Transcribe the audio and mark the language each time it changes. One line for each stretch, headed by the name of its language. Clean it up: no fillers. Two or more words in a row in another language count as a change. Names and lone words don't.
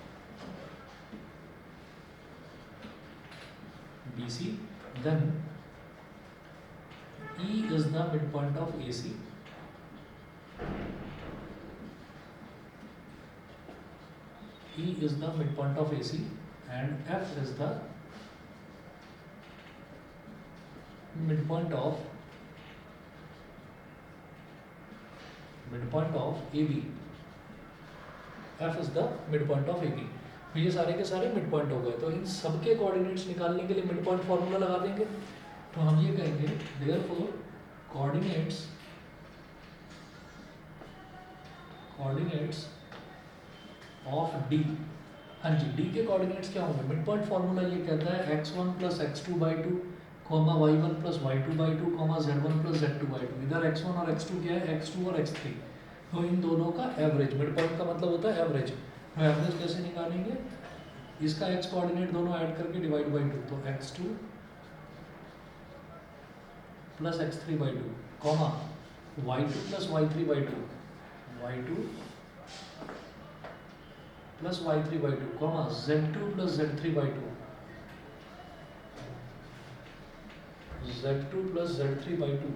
English: BC, then E is the midpoint of AC, E is the midpoint of AC, and F is the midpoint of AB, F is the midpoint of AB।
Hindi: ये सारे के सारे
English: mid point
Hindi: हो गए। तो इन सबके कोऑर्डिनेट्स निकालने के लिए
English: mid point formula
Hindi: लगा देंगे। तो हम ये कहेंगे
English: therefore coordinates of D.
Hindi: हाँ जी, डी के कोऑर्डिनेट्स क्या होंगे?
English: mid point formula
Hindi: ये कहता है x1 + x2/2, y1 + y2/2, z1 + z2/2। इधर x1 और x2 क्या है? x2 और x3। तो इन दोनों का एवरेज,
English: mid point
Hindi: का मतलब होता है एवरेज। तो एवरेज कैसे निकालेंगे? इसका x कोऑर्डिनेट दोनों ऐड करके
English: divide by 2,
Hindi: तो x2 + x3/2, y2 + y3/2, y2 + y3/2, z2 + z3/2, z2 + z3/2।